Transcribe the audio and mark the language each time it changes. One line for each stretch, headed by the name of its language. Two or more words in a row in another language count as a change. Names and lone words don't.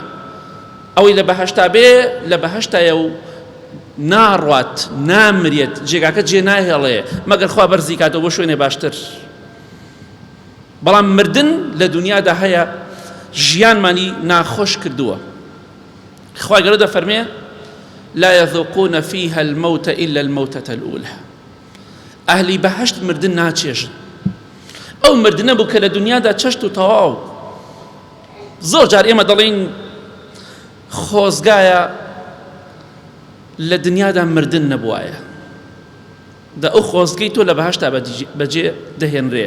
Central Kurdish: ئەوەی لە بەهەشتا بێ لە بەهەشتایە و ناڕوات نامرێت جێگاکە جێ ناهێڵێ مەگەر خوا بەرزی کاتەوە بۆ شوێنێ باشتر. بەڵام مردن لە دنیادا هەیە ژیانمانی ناخۆش کردووە. خوای گەورە دەفەرمێ
Arabic: لا يذوقون فيها الموت إلا الموتة الأولى.
Central Kurdish: ئەهلی بەهەشت مردن ناچێژن. ئەو مردنە بوو کە لە دنیادا چەشت و تەواو. زۆر جار ئێمە دەڵێن خۆزگایە لە دنیادا مردن نەبوایە. ئەو خۆزگەی تۆ لە بەهەشتا بەجێ دەهێنرێ.